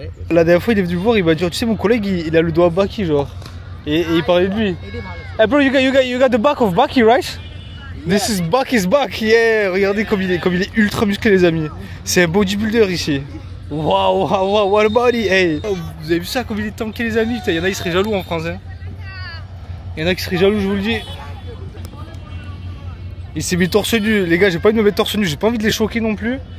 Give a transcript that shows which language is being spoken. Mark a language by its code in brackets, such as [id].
[fr] La dernière fois il est venu me voir, il m'a dit tu sais mon collègue il a le doigt Baki genre. Et il parlait de lui. [en] Hey bro, you got the back of Baki, right? This is Baki's back, yeah. [fr] Regardez comme il est ultra musclé les amis. C'est un bodybuilder ici. [en] Wow, what a body, hey. [fr] Oh, vous avez vu ça comme il est tanké les amis? Il y en a qui seraient jaloux en France hein. Il y en a qui seraient jaloux, je vous le dis. Il s'est mis torse nu, les gars, j'ai pas envie de me mettre torse nu, j'ai pas envie de les choquer non plus.